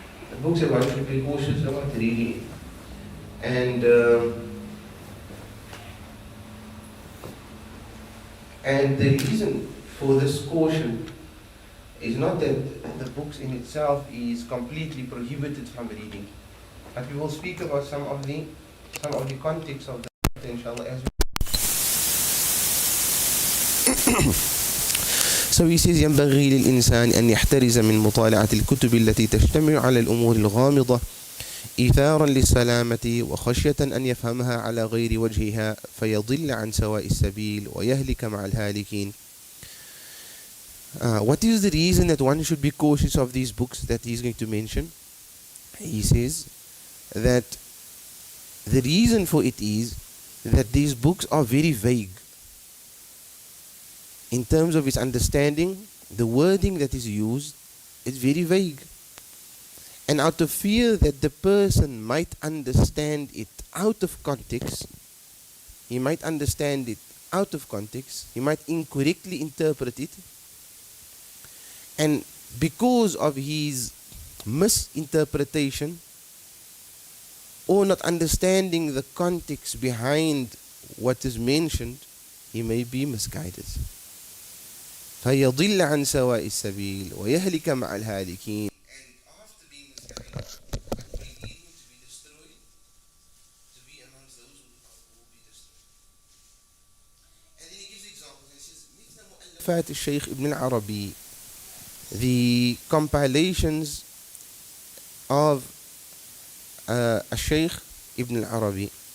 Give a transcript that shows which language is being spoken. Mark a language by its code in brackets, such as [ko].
[en] The books that one should be cautious about reading. And the reason for this caution is not that the books in itself is completely prohibited from reading, but we will speak about some of the context of the inshallah as well. So he says [ar] ينبغي للإنسان أن يحترز من مطالعة الكتب التي تشتمل على الأمور الغامضة إيثارا للسلامة وخشية أن يفهمها على غير وجهها فيضل عن سواء السبيل ويهلك مع الهالكين. [en] What is the reason that one should be cautious of these books that he is going to mention? He says that the reason for it is that these books are very vague. In terms of its understanding, the wording that is used is very vague. And out of fear that the person might understand it out of context, he might understand it out of context, he might incorrectly interpret it, and because of his misinterpretation or not understanding the context behind what is mentioned, he may be misguided. [ar] فيضل عن سواء السبيل ويهلك مع الهالكين. [en] And after being misguided, it may lead him to be destroyed, to be amongst those who will be destroyed. And then he gives examples. He says [ar] مثل مؤلفات الشيخ ابن العربي, [en] the compilations of Shaykh ibn al-Arabi.